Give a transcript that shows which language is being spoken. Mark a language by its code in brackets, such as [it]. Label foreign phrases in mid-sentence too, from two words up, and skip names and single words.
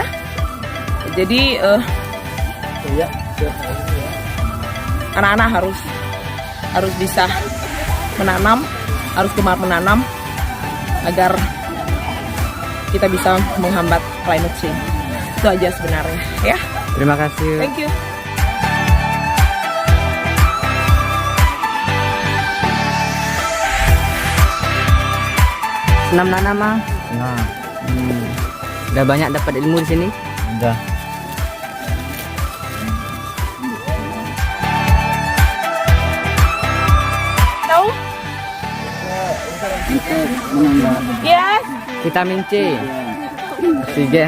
[id] Jadi anak-anak harus bisa menanam, harus gemar menanam agar kita bisa menghambat [en] climate change. [id] Itu aja sebenarnya, ya. Terima kasih. [en] Thank you. [id] Senam nanam, Mang? Nah. Udah banyak dapat ilmu di sini? Udah. Tahu? Yes. Vitamin C. Oksigen.